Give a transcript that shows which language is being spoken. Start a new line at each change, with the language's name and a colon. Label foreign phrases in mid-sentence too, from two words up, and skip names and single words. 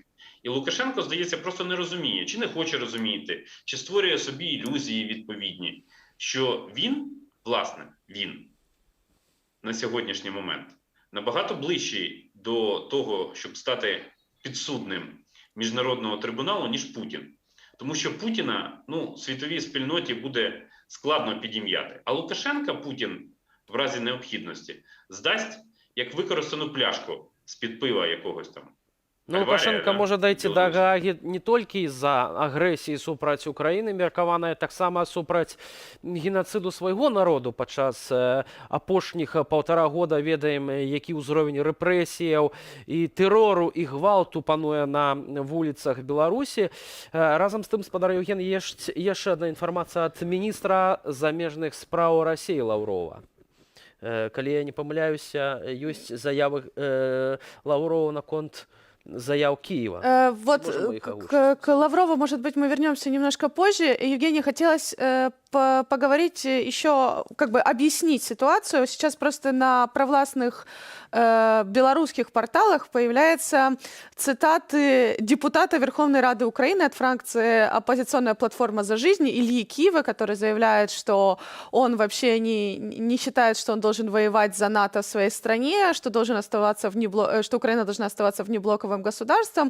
Ukrainian: І Лукашенко, здається, просто не розуміє, чи не хоче розуміти, чи створює собі ілюзії відповідні, що він, власне, він на сьогоднішній момент набагато ближчий до того, щоб стати підсудним міжнародного трибуналу, ніж Путін. Тому що Путіна, світовій спільноті буде складно підім'яти. А Лукашенка Путін в разі необхідності здасть як використану пляшку з-під пива якогось там Ну,
Belarusian: Лукашенко да, можа дайці да Беларусь. Гаагі не толькі з-за агрэсіі супраць Украіны меркаваная, таксама супраць геноциду свайго народу падчас апошніх 1,5 года. Ведаем, які ўзровень рэпрэсіяў і тэрору і гвалту пануе на вуліцах Беларусі. Разам з тым, спадар Еўген, яшчэ адна інфармацыя ад міністра замежных спраў Расіі Лаўрова. Калі я не памыляюся, ёсць заявы Лаўрова наконт заяв Киева. Вот
Russian: Можем мы их к Лаврову, может быть, мы вернемся немножко позже. Евгений, хотелось поговорить еще, как бы объяснить ситуацию. Сейчас просто на провластных белорусских порталах появляются цитаты депутата Верховной Рады Украины от фракции «Оппозиционная платформа за жизнь» Ильи Кива, который заявляет, что он вообще не считает, что он должен воевать за НАТО в своей стране, что, должен оставаться что Украина должна оставаться внеблоковым государством.